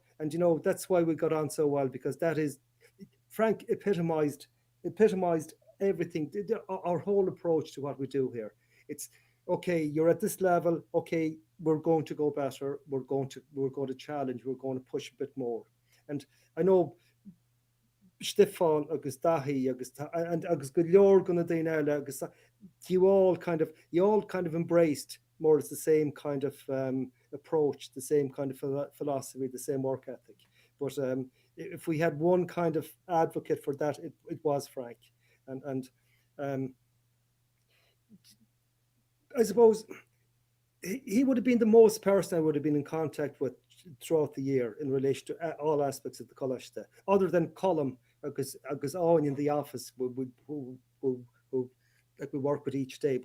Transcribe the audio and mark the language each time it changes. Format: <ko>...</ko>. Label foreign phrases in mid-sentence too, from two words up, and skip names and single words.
<en>And you know that's why we got on so well, because Frank epitomized everything. Our whole approach to what we do here. It's okay, you're at this level. Okay, we're going to go better. We're going to challenge. We're going to push a bit more. And I know Stefan agus Dahi agus</en> <ga>go leor gona daine agus</ga> <en>you all kind of embraced more as the same kind of approach, the same kind of philosophy, the same work ethic. But if we had one kind of advocate for that, it was Frank. And I suppose he would have been the most person I would have been in contact with throughout the year in relation to all aspects of the Coláiste, other than Colm agus Owen in the office who like we work with each day.</en>